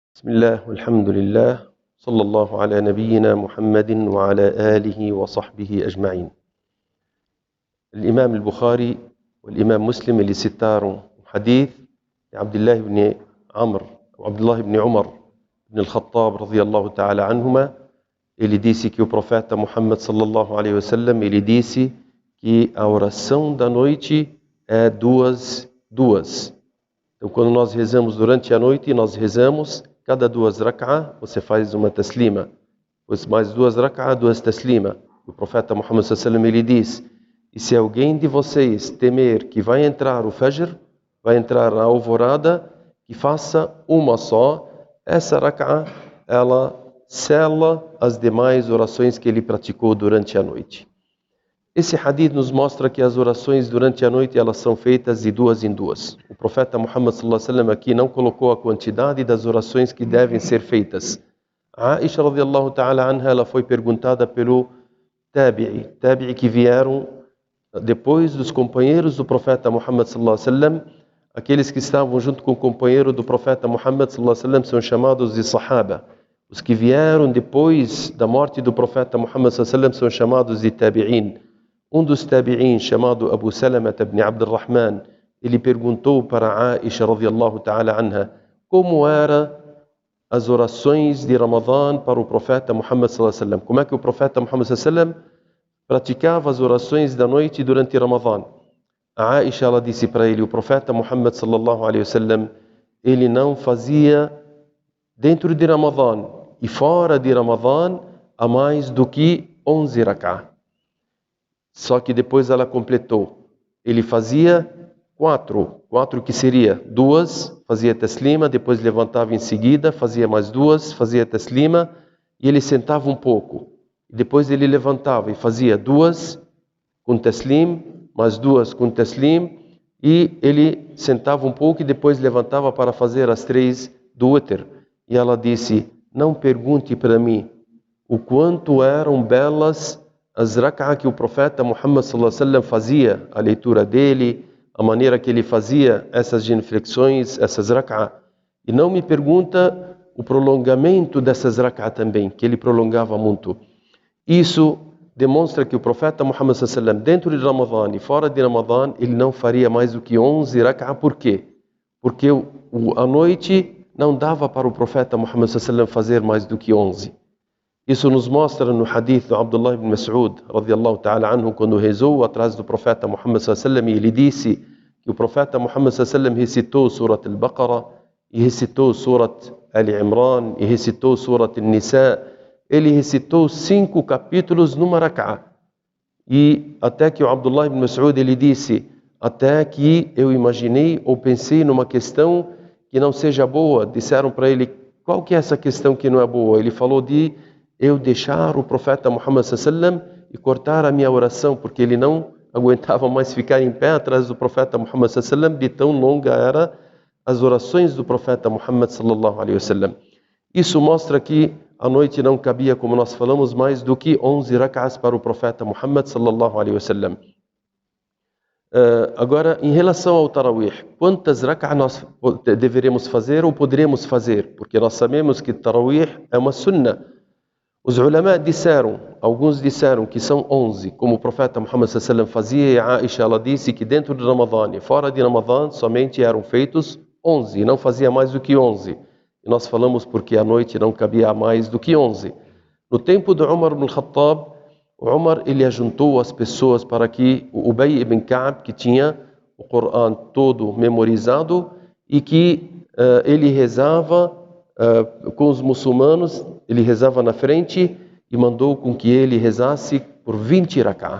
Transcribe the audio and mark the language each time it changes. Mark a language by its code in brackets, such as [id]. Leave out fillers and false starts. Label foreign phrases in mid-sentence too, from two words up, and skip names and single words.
[ar] بسم الله والحمد لله صلى الله على نبينا محمد وعلى آله وصحبه أجمعين. الإمام البخاري والإمام مسلم اللي citaram حديث عبد الله بن عمرو أو عبد الله بن عمر بن الخطاب رضي الله تعالى عنهما. [pt] Ele disse que o profeta Muhammad [ar] صلى الله عليه وسلم, [pt] ele disse que a oração da noite é duas. Então, quando nós rezamos durante a noite, nós rezamos cada duas rak'ah, você faz uma taslima. Depois mais duas rak'ah, duas taslima. O profeta Muhammad [ar] صلى الله عليه وسلم, [pt] ele diz: e se alguém de vocês temer que vai entrar o Fajr, vai entrar a alvorada, que faça uma só. Essa rak'ah, ela sela as demais orações que ele praticou durante a noite. Esse hadith nos mostra que as orações durante a noite elas são feitas de duas em duas. O profeta Muhammad [ar] صلى الله عليه وسلم [pt] aqui não colocou a quantidade das orações que devem ser feitas. A Aisha [ar] رضي الله تعالى عنها, [pt] ela foi perguntada pelo tabi'i que vieram depois dos companheiros do profeta Muhammad [ar] صلى الله عليه وسلم. [pt] Aqueles que estavam junto com o companheiro do profeta Muhammad [ar] صلى الله عليه وسلم [pt] são chamados de sahaba. Os que vieram depois da morte do profeta Muhammad [ar] صلى الله عليه وسلم [pt] são chamados de tabi'in. Um dos tabi'in, chamado Abu Salama ibn Abdurrahman, ele perguntou para Aisha [ar] رضي الله تعالى عنها [pt] como eram as orações de Ramadã para o profeta Muhammad [ar] صلى الله عليه وسلم. [pt] Como é que o profeta Muhammad [ar] صلى الله عليه وسلم [pt] praticava as orações da noite durante Ramadã? A Aisha, ela disse para ele: o profeta Muhammad [ar] صلى الله عليه وسلم, [pt] ele não fazia dentro de Ramadã e fora de Ramadã a mais do que 11 rak'ah. Só que depois ela completou. Ele fazia quatro que seria duas, fazia taslima, depois levantava em seguida, fazia mais duas, fazia taslima, e ele sentava um pouco. Depois ele levantava e fazia duas com taslim, mais duas com taslim, e ele sentava um pouco e depois levantava para fazer as três do witr. E ela disse: não pergunte para mim o quanto eram belas as rak'ah que o profeta Muhammad [ar] صلى الله عليه وسلم [pt] fazia, a leitura dele, a maneira que ele fazia essas genuflexões, essas rak'ah. E não me pergunta o prolongamento dessas rak'ah também, que ele prolongava muito. Isso demonstra que o profeta Muhammad [ar] صلى الله عليه وسلم, [pt] dentro de Ramadã e fora de Ramadã, ele não faria mais do que 11 rak'ah. Por quê? Porque a noite não dava para o profeta Muhammad [ar] صلى الله عليه وسلم [pt] fazer mais do que 11. Isso nos mostra no hadith do Abdullah ibn Mas'ud, [ar] رضي الله تعالى عنه, [pt] quando rezou atrás do profeta Muhammad [ar] صلى الله عليه وسلم, [pt] e ele disse que o profeta Muhammad [ar] صلى الله عليه وسلم [pt] recitou Surat al-Baqarah, e recitou Surat al-Imran, e recitou Surat al-Nisa. Ele recitou 5 capítulos numa rak'ah. E até que o Abdullah ibn Mas'ud, ele disse, até que eu imaginei ou pensei numa questão que não seja boa. Disseram para ele: qual que é essa questão que não é boa? Ele falou de eu deixar o profeta Muhammad [ar] صلى الله عليه وسلم [pt] e cortar a minha oração, porque ele não aguentava mais ficar em pé atrás do profeta Muhammad [ar] صلى الله عليه وسلم, [pt] de tão longa era as orações do profeta Muhammad [ar] صلى الله عليه وسلم. [pt] Isso mostra que a noite não cabia, como nós falamos, mais do que 11 rak'ahs para o profeta Muhammad [ar] صلى الله عليه وسلم. [pt] Agora, em relação ao Tarawih, quantas rak'ahs nós deveremos fazer ou poderemos fazer? Porque nós sabemos que Tarawih é uma sunnah. Os ulama disseram, alguns disseram que são 11, como o profeta Muhammad [ar] صلى الله عليه وسلم [pt] fazia, e a Aisha, ela disse que dentro de Ramadã e fora de Ramadã somente eram feitos 11, não fazia mais do que 11. E nós falamos porque a noite não cabia mais do que 11. No tempo de Umar ibn al-Khattab, o Umar, ele ajuntou as pessoas para que o Ubay ibn Ka'b, que tinha o Corão todo memorizado e que ele rezava com os muçulmanos, ele rezava na frente e mandou com que ele rezasse por 20 rak'ah.